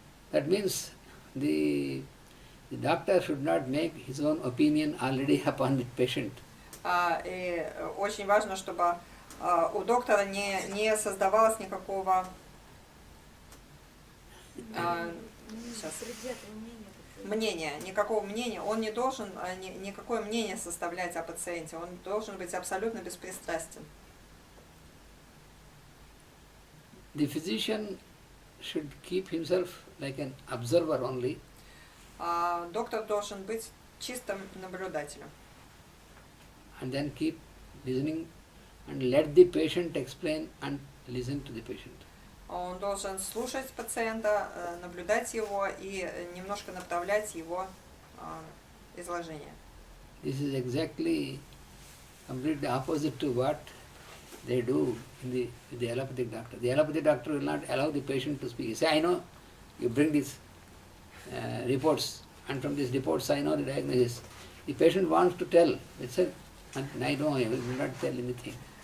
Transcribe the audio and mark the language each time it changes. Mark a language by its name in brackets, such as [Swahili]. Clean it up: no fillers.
[English] That means the doctor should not make his own opinion already upon the patient. [Russian] И очень важно, чтобы у доктора не создавалось никакого никакого мнения. Он не должен никакое мнение составлять о пациенте. Он должен быть абсолютно беспристрастен. [English] The physician should keep himself like an observer only. [Russian] Доктор должен быть чистым наблюдателем. [English] And then keep listening and let the patient explain and listen to the patient. [Russian] Он должен слушать пациента, наблюдать его и немножко направлять его изложение. [English] This is exactly completely opposite to what they do in the allopathic doctor. The allopathic doctor will not allow the patient to speak. He say, I know, you bring these reports, and from these reports I know the diagnosis. The patient wants to tell, that's it, and I know I will not tell anything.